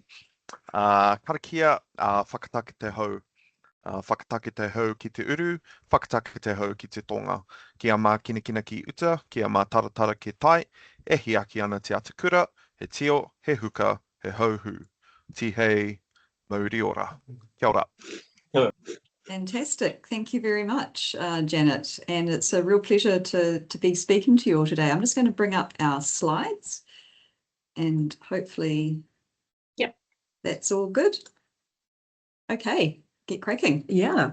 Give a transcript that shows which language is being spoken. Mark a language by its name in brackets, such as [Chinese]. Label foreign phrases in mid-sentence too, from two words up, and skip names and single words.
[Māori] Karakia, whakatake te hau. Whakatake te hau ki te uru, whakatake te hau ki te tonga. Kia mā kinakina ki uta, kia mā taratara ki tai, e hiaki ana te atakura, he tio, he huka, he hauhu. Tihei, mauri ora. Kia ora. [English] Fantastic. Thank you very much, Janet. And it's a real pleasure to be speaking to you all today. I'm just going to bring up our slides and hopefully that's all good. Okay, get cracking. Yeah.